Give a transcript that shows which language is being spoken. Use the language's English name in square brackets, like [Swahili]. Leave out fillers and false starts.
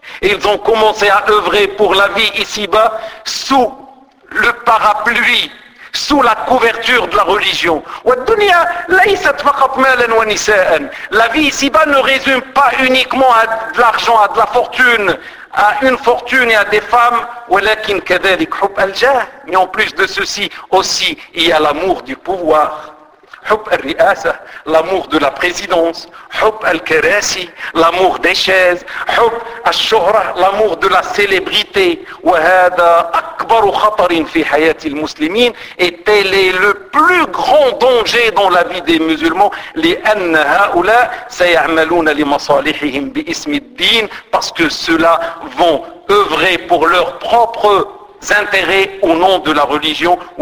[French] Ils ont commencé à œuvrer pour la vie ici-bas sous le parapluie, sous la couverture de la religion. [Arabic] والدنيا ليست فقط مالا ونساء. [French] La vie ici-bas ne résume pas uniquement à de l'argent, à de la fortune, à une fortune et à des femmes. [Arabic] ولكن كذلك حب الجاه. [French] Mais en plus de ceci aussi, il y a l'amour du pouvoir. [Arabic] حب الرئاسة, [French] l'amour de la présidence. [Arabic] حب الكراسي, [French] l'amour des chaises. [Arabic] حب الشهرة, [French] l'amour de la célébrité. [Arabic] وهذا أكبر خطر في حياة المسلمين. [French] Et tel est le plus grand danger dans la vie des musulmans. [Arabic] لأن هؤلاء سيعملون لمصالحهم باسم الدين. [French] Parce que ceux-là vont œuvrer pour leur propre intérêts au nom de la religion.